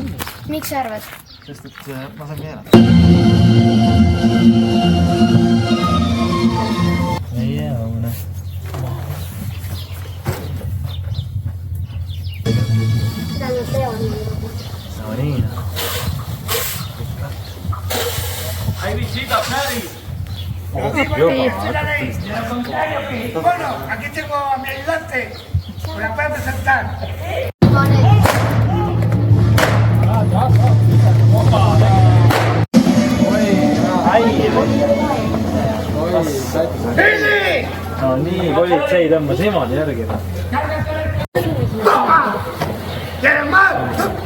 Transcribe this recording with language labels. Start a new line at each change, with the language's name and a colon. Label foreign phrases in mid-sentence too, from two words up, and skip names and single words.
Estonian: Miks sa arvad? Sest et ma saan keerata. Meie õune. Seda nüüd teon. No nii.
Spanish: Bueno, aquí tengo a mi ayudante. ¿Me la puedes presentar?
Estonian: No nii, politsei tõmbas niimoodi järgi.
Spanish: ¿Quieres más?